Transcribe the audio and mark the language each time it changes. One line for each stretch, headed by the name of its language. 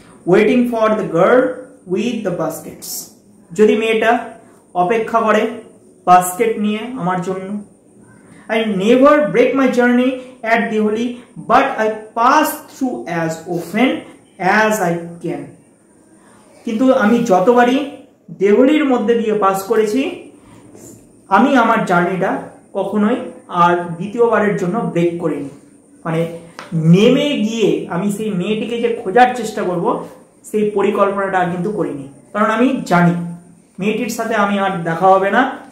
English: waiting for the girl with the baskets,
Bangla: যদি মেয়েটা অপেক্ষা করে বাস্কেট নিয়ে আমার জন্য।
English: I never break my journey at Deoli, but I pass through as often as I can.
Bangla: কিন্তু আমি যতবারই দেহলির মধ্যে দিয়ে পাস করেছি, আমি আমার জার্নিটা কখনোই আর দ্বিতীয়বারের জন্য ব্রেক করিনি। মানে নেমে গিয়ে আমি সেই মেয়েটিকে যে খোঁজার চেষ্টা করব, সেই পরিকল্পনাটা আর কিন্তু করিনি, কারণ আমি জানি মেয়েটির সাথে আমি আর দেখা হবে না।